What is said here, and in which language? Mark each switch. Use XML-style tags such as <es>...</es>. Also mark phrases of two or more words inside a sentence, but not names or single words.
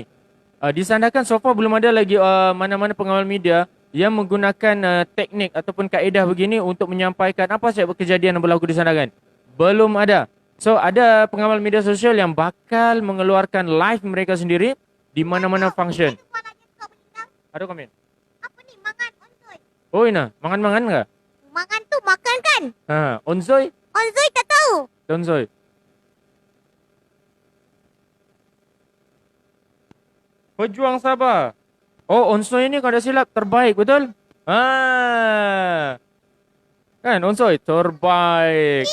<ms>Di Sandakan</ms> <en>so far</en> <ms>belum ada lagi mana-mana pengawal media yang menggunakan teknik ataupun kaedah begini untuk menyampaikan apa sahaja kejadian yang berlaku di Sandakan. Belum ada. So ada pengawal media sosial yang bakal mengeluarkan live mereka sendiri di mana-mana function. Ada komen? Apa ni?</ms> <jv>Mangan onzoy. Oh Ina, mangan-mangan enggak?</jv> <ms>Mangan tu makan kan? Onzoy? Onzoy tak tahu. Onzoy. Pejuang Sabah. Oh, Onsoy ni kalau tak silap terbaik, betul? Kan Onsoy terbaik.</ms>